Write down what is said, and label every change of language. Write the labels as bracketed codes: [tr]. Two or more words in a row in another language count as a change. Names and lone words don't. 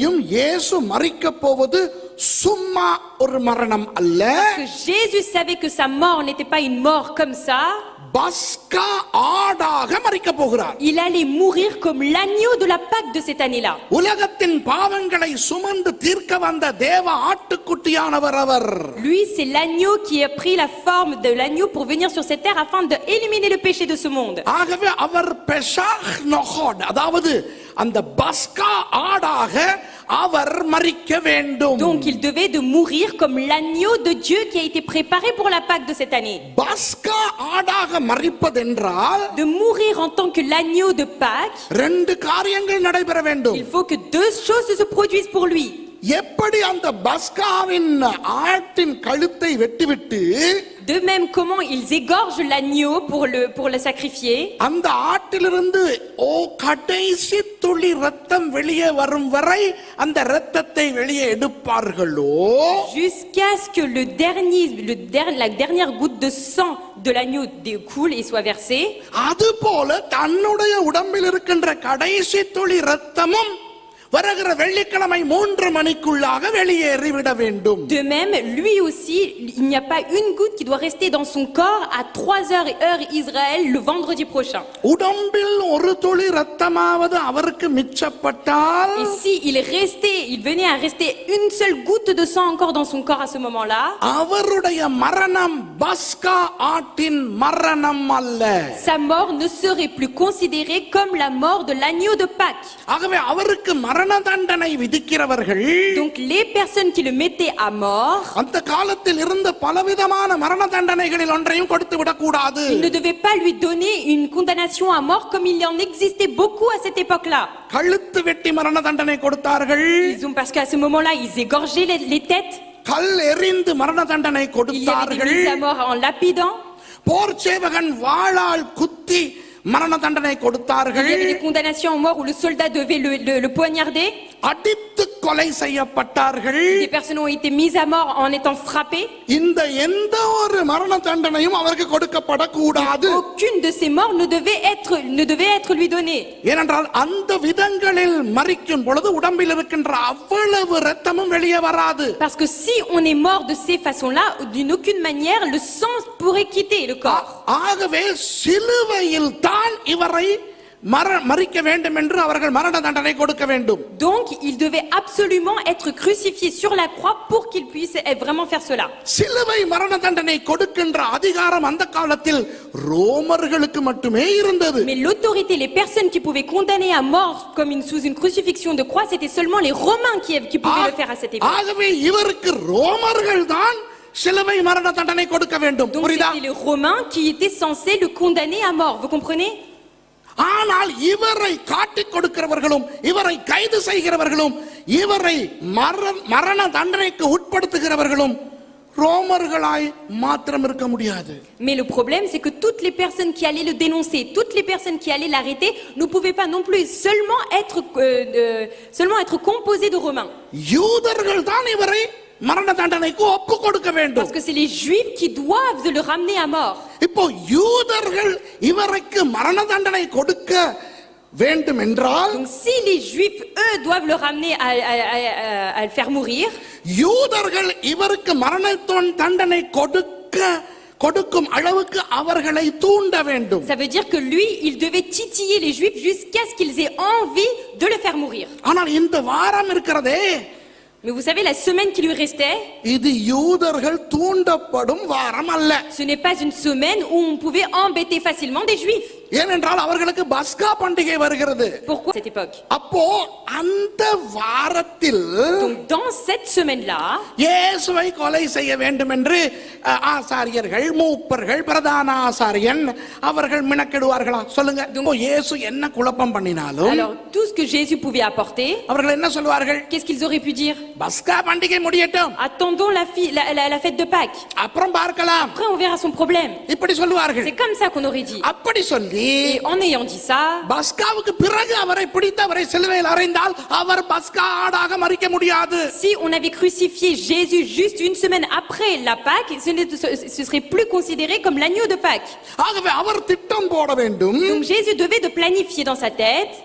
[ta] இயேசு மரிக்க போவது சும்மா ஒரு மரணம் அல்ல. [fr] Que Jésus savait que sa mort n'était pas une mort comme ça. [ta] பஸ்கா ஆடாக மரிக்க போகிறார். [fr] Il allait mourir comme l'agneau de la Pâque de cette année-là. [ta] உலகத்தின் பாவங்களை சுமந்து தீர்க்க வந்த தேவ ஆட்டுக்குட்டியானவர் அவர். [fr] Lui, c'est l'agneau qui a pris la forme de l'agneau pour venir sur cette terre afin d'éliminer le péché de ce monde. [ta] ஆகவே அவர் பெசாக் நொகோட், அதாவது அந்த பஸ்கா ஆடாக அவர் மரிக்க வேண்டும். [fr] Donc il devait de mourir comme l'agneau de Dieu qui a été préparé pour la Pâque de cette année. [ta] பஸ்கா ஆடாக மரிப்பதென்றால் [fr] De mourir en tant que l'agneau de Pâques, [ta] ரெண்டு காரியங்கள் நடைபெற வேண்டும். [fr] il faut que deux choses se produisent pour lui. [ta] எப்படி அந்த பஸ்காவின் ஆட்டின் கழுத்தை வெட்டிவிட்டு [fr] De même, comment ils égorgent l'agneau pour le sacrifier. [ta] அந்த ஆட்டிலிருந்து கடைசி துளி ரத்தம் வெளியே வரும் வரை அந்த ரத்தத்தை வெளியே எடுப்பார்களோ, [fr] Jusqu'à ce que la dernière goutte de sang de l'agneau découle et soit versée. [ta] அதுபோல தன்னுடைய உடம்பில் இருக்கின்ற கடைசி துளி ரத்தமும் வருகிற வெள்ளிக்கிழமை 3 மணிக்குள்ளாக வெளியேறிவிட வேண்டும். [fr] De même, lui aussi, il n'y a pas une goutte qui doit rester dans son corps à 3 heures heure Israël le vendredi prochain. [ta] உடம்பில் ஒரு துளி ரத்தமாவது அவருக்கு மிச்சப்பட்டால், [fr] Et si il venait à rester une seule goutte de sang encore dans son corps à ce moment-là, [ta] அவருடைய மரணம் பஸ்கா ஆட்டின் மரணம் அல்ல. [fr] sa mort ne serait plus considérée comme la mort de l'agneau de Pâques. [ta] ஆகவே அவருக்கு மரண தண்டனை விதிக்கிறவர்கள், [fr] Donc les personnes qui le mettaient à mort, [ta] அந்த காலத்தில் இருந்த பலவிதமான மரண தண்டனைகளில் ஒன்றையும் கொடுத்து விடக்கூடாது. [fr] ils ne devaient pas lui donner une condamnation à mort comme il en existait beaucoup à cette époque-là. [ta] கழுத்து வெட்டி மரண தண்டனை கொடுத்தார்கள். [fr] Parce qu'à ce moment-là, ils égorgeaient les têtes. [ta] கல் எறிந்து மரண தண்டனை [fr] Il y avait des [ta] கொடுத்தார்கள். [fr] mises à mort en lapidant. [ta] போர் சேவகன் வாளால் குத்தி மரண தண்டனை [fr] Il [ta] கொடுத்தார்கள். [fr] y avait des condamnations à mort où le soldat devait le poignarder. [ta] அடித்து கொலை செய்யப்பட்டார்கள். [fr] Des personnes ont été mises à mort en étant frappées. [ta] இந்த எந்த ஒரு மரண தண்டனையும் அவருக்கு கொடுக்கப்படக்கூடாது. [fr] Aucune de ces morts ne devait être lui donnée. [ta] ஏனென்றால் அந்த விதங்களில் மரிக்கும் பொழுது உடம்பில் இருக்கின்ற அவ்வளவு இரத்தமும் வெளியே வராது. [fr] Parce que si on est mort de ces façons-là, d'une aucune manière, le sang pourrait quitter le corps. [ta] ஆகவே சிலுவையில் தான் இவரை மரிக்க வேண்டும் என்று அவர்கள் மரண தண்டனை கொடுக்க வேண்டும். [fr] Donc il devait absolument être crucifié sur la croix pour qu'il puisse vraiment faire cela. [ta] சிலுவை மரண தண்டனை கொடுக்கின்ற அதிகாரம் அந்த காலத்தில் ரோமர்களுக்கு மட்டுமே இருந்தது. [fr] Mais l'autorité, les personnes qui pouvaient condamner à mort comme sous une crucifixion de croix, c'était seulement les Romains qui pouvaient le faire à cette époque. [ta] ஆகவே இவருக்கு ரோமர்கள் தான் சிலுவை மரண தண்டனை கொடுக்க வேண்டும். [fr] Donc c'était les Romains qui étaient censés le condamner à mort. Vous comprenez? [ta] ஆனால் இவரை காட்டிக் கொடுக்கிறவர்களும் இவரை கைது செய்கிறவர்களும் இவரை மரண தண்டனைக்கு உட்படுத்துகிறவர்களும் ரோமர்களாய் மாத்திரம் இருக்க முடியாது. [fr] Mais le problème, c'est que toutes les personnes qui allaient le dénoncer, toutes les personnes qui allaient l'arrêter, ne pouvaient pas non plus seulement être composées de Romains. [ta] யூதர்கள் தான் இவரை மரண தண்டனைக்கு ஒப்பு கொடுக்க வேண்டும். [fr] Parce que c'est les Juifs qui doivent le ramener à mort. [ta] இப்போ யூதர்கள் இவருக்கு மரண தண்டனை கொடுக்க வேண்டும் என்றால், [fr] Donc si les Juifs eux doivent le ramener à le faire mourir, [ta] யூதர்கள் இவருக்கு மரண தண்டனை கொடுக்கும் அளவுக்கு அவர்களை தூண்ட வேண்டும். [fr] ça veut dire que lui, il devait titiller les Juifs jusqu'à ce qu'ils aient envie de le faire mourir. [ta] ஆனால் இந்த வாரம் இருக்கிறதே, [fr] Mais vous savez, la semaine qui lui restait, [ta] இது யூதர்கள் தூண்டப்படும் வாரம் அல்ல. [fr] ce n'est pas une semaine où on pouvait embêter facilement des Juifs. [ta] ஏனென்றால் அவர்களுக்கு பஸ்கா பண்டிகை வருகிறது. [fr] Pourquoi cette époque? [ta] அப்போ அந்த வாரத்தில் [fr] Donc dans cette semaine-là, [ta] இயேசுவை கொலை செய்ய வேண்டும் என்று ஆசாரியர்கள், மூப்பர்கள், பிரதான ஆசாரியன் அவர்கள் மினக்கெடுவார்களா? சொல்லுங்க. இயேசு என்ன குழப்பம் பண்ணினாலும், [fr] alors tout ce que Jésus pouvait apporter, [ta] அவர்கள் என்ன சொல்வார்கள்? [fr] qu'est-ce qu'ils auraient pu dire? [ta] பஸ்கா பண்டிகை முடியட்டும், [fr] Attendons la fête de Pâques. [ta] அப்புறம் பார்க்கலாம். [fr] Après on verra son problème. [ta] இப்படி சொல்வார்கள். [fr] C'est comme ça qu'on aurait dit. [ta] அப்படி சொல்லி, [fr] Et en ayant dit ça, [ta] பஸ்காவுக்கு பிறகு அவரை பிடித்து அவரை சிலுவையில் அறைந்தால் அவர் பஸ்கா ஆடாக மரிக்க முடியாது. [fr] si on avait crucifié Jésus juste une semaine après la Pâque, ce serait plus considéré comme l'agneau de Pâques. [ta] ஆகவே அவர் திட்டம் போட வேண்டும். [fr] Donc Jésus devait de planifier dans sa tête.